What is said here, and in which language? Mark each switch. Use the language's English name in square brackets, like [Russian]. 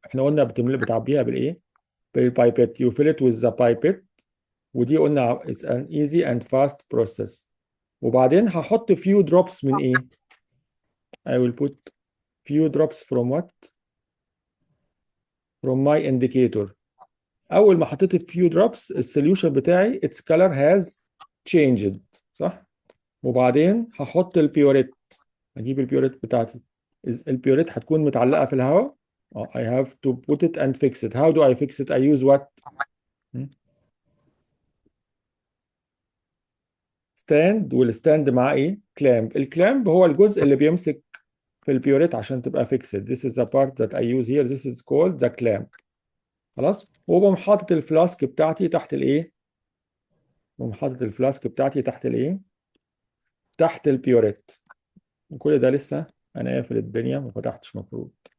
[Arabic] احنا قلنا بتعبيها بالايه؟ بالبايبت. [English] You fill it with the pipette. [Arabic] ودي قلنا [English] it's an easy and fast process. [Arabic] وبعدين هحط few drops من ايه؟ [English] I will put few drops from what? From my indicator. [Arabic] اول ما حطيت few drops السوليوشن بتاعي [English] its color has changed، [Arabic] صح؟ وبعدين هحط البيوريت. اجيب البيوريت بتاعتي. البيوريت هتكون متعلقه في الهواء. [English] I have to put it and fix it. How do I fix it? I use what? [Arabic] ستاند. والستاند مع ايه؟ كلامب. الكلامب هو الجزء اللي بيمسك في البيوريت عشان تبقى [English] fixed. This is the part that I use here. This is called the clamp. [Arabic] خلاص. وبقوم حاطط الفلاسك بتاعتي تحت الايه؟ بقوم حاطط الفلاسك بتاعتي تحت الايه؟ تحت البيوريت. وكل ده لسه انا قافل الدنيا ما فتحتش مفروض.